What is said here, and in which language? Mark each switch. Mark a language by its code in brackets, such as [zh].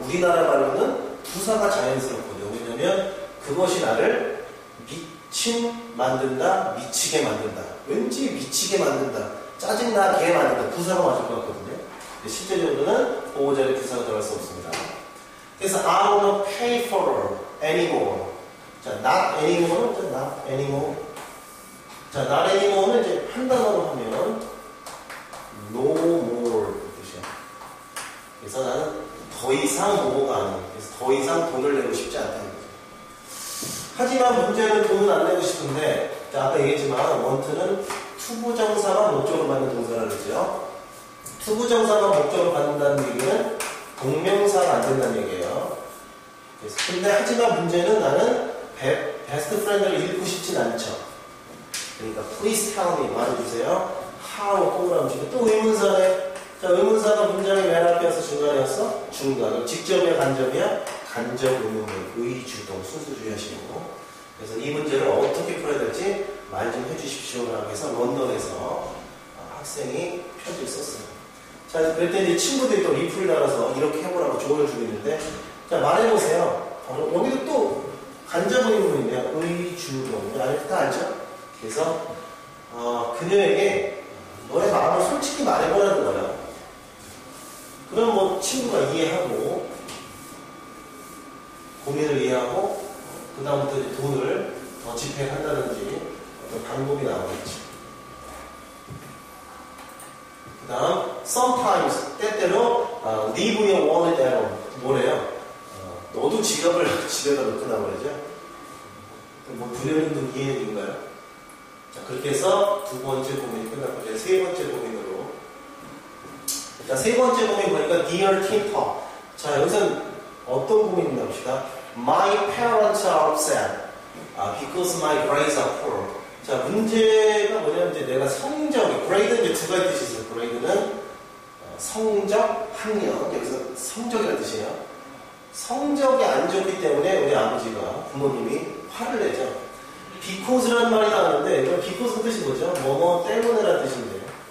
[ko] 우리나라 말로는 부사가 자연스럽거든요. 왜냐면 그것이 나를 미치게 만든다. 왠지 미치게 만든다. 짜증나게 만든다. 부사가 맞을 것 같거든요. 실제적으로는 보호자리에 부사가 들어갈 수 없습니다. 그래서 [en] I wanna pay for anymore. 자, not anymore는 not anymore. [ko] 자, not anymore는 이제 한 단어로 하면 no more 뜻이야. 그래서 나는 더 이상 뭐가 아니야. 그래서 더 이상 돈을 내고 싶지 않다는 거죠. 하지만 문제는 돈은 안 내고 싶은데, 아까 얘기했지만 원트는 투부정사만 목적으로 받는 동사라고 그랬죠. 투부정사만 목적으로 받는다는 얘기는 동명사가 안 된다는 얘기예요. 그래서 근데 하지만 문제는 나는 베스트 프렌드를 읽고 싶진 않죠. 그러니까 [en] please tell me [ko] 말해주세요. how 동그라미 치고 또 의문사네. 자, 의문사가 문장의 맨 앞에서 중간이었어? 중간. 직접이야 간접이야? 간접 의문문 의주동 순수 주의하시고. 그래서 이 문제를 어떻게 풀어야 될지 말 좀 해주십시오라고 해서 런던에서 학생이 편지를 썼어요. 자, 그랬더니 이제 친구들이 또 리플을 달아서 이렇게 해보라고 조언을 주고 있는데, 자, 말해보세요. 여기도 또 간접의 의문인데요. 의주동. 다 알죠? 그래서, 그녀에게 너의 마음을 솔직히 말해보라는 거예요. 그럼 뭐 친구가 이해하고, 고민을 이해하고, 그다음부터 이제 돈을 더 집행한다든지 어떤 방법이 나오겠죠. 그 다음, [en] sometimes, [ko] 때때로, [en] leave your wallet at home. [ko] 뭐래요? 너도 지갑을 집에다 놓고 나오래죠? 뭐, 불효능도 이해인가요? 자, 그렇게 해서 두 번째 고민이 끝났고, 이제 세 번째 고민으로. 자, 세 번째 고민 보니까, dear Tinter. 자, 여기서는 어떤 고민이 나옵시다? [en] My parents are upset because my grades are poor. [ko] 자, 문제가 뭐냐면, 이제 내가 성적이, grade는 이제 두 가지 뜻이 있어요. grade는 성적, 학력. 여기서 성적이라는 뜻이에요. 성적이 안 좋기 때문에 우리 아버지가, 부모님이 화를 내죠. because라는 말이 나오는데, 이거 because 뜻이 뭐죠? 뭐뭐 때문에라는 뜻인데요.